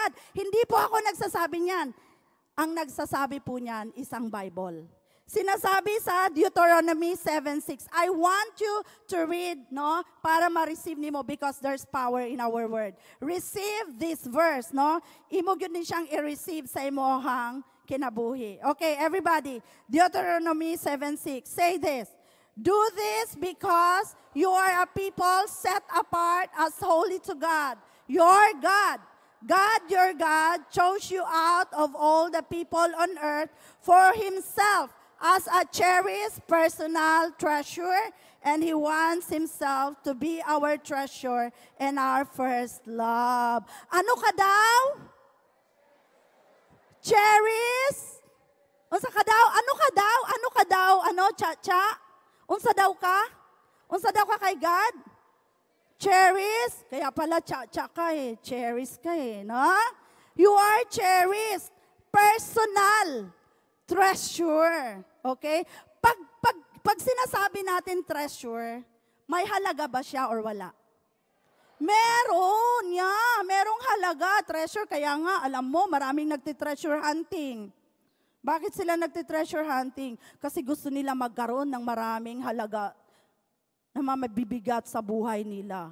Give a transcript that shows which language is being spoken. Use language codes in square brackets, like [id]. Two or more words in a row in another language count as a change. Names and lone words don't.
[tl] Hindi po ako nagsasabi niyan. ang nagsasabi po niyan isang Bible. Sinasabi sa Deuteronomy 7:6, [en] I want you to read, [ceb] no, para ma-receive nimo [en] because there's power in our word. Receive this verse, no? [ceb] Imo gyud ni siyang i-receive sa imong kinabuhi. [en] Okay, everybody. Deuteronomy 7:6. Say this. Do this because you are a people set apart as holy to God. Your God. God, your God, chose you out of all the people on earth for himself as a cherished personal treasure, and he wants himself to be our treasure and our first love. [tl] Ano ka daw? Cherished? [ceb] Unsa ka daw? [tl] Ano ka daw? Ano ka daw? Ano, cha-cha? [ceb] Unsa daw ka? Unsa daw ka kay God? Cherished? [tl] Kaya pala cha-cha ka eh. Cherished ka eh, no? [en] You are cherished. Personal treasure. [tl] Okay? Pag sinasabi natin treasure, may halaga ba siya or wala? Meron, yeah. Merong halaga, treasure. Kaya nga, alam mo, maraming nagti-treasure hunting. Bakit sila nagti-treasure hunting? Kasi gusto nila magkaroon ng maraming halaga na mabibigat sa buhay nila.